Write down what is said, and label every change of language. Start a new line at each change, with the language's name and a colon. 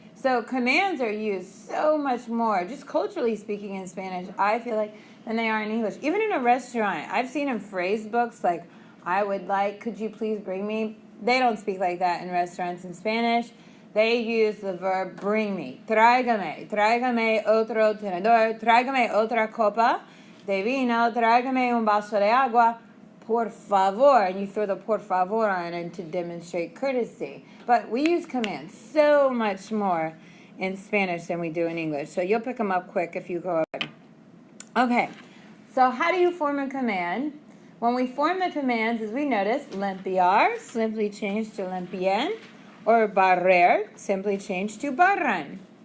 English: So commands are used so much more, just culturally speaking in Spanish, I feel like, than they are in English. Even in a restaurant, I've seen in phrase books like, I would like, could you please bring me? They don't speak like that in restaurants in Spanish. They use the verb bring me.
Spanish: Tráigame otro tenedor, tráigame otra copa de vino, tráigame un vaso de agua, por favor.
English: And you throw the por favor on it to demonstrate courtesy. But we use commands so much more in Spanish than we do in English. So you'll pick them up quick if you go ahead. Okay, so how do you form a command? When we form the commands, as we noticed, limpiar, simply changed to limpien, or barrer, simply changed to barran.